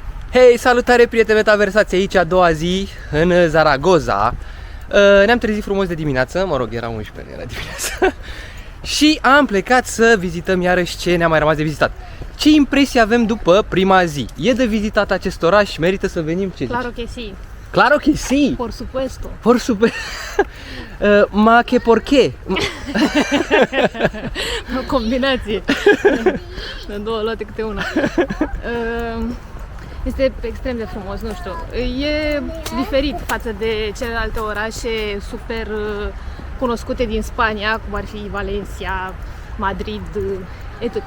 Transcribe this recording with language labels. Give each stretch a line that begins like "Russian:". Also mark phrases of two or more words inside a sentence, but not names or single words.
Romanian: Hei, salutare prieteni metaversați, aici a doua zi în Zaragoza. Ne-am trezit frumos de dimineață, mă rog, era 11, era dimineață. Și am plecat să vizităm iarăși ce ne-a mai rămas de vizitat. Ce impresii avem după prima zi? E de vizitat acest oraș? Merită să venim? Ce
Spanish: Claro
Romanian: zici?
Spanish: que sí. Claro que sí. Por supuesto. Por supuesto. Ma que por qué?
Romanian: O combinație. De două luate câte una. Este extrem de frumos, nu știu. E diferit față de celelalte orașe super cunoscute din Spania, cum ar fi Valencia, Madrid, etc.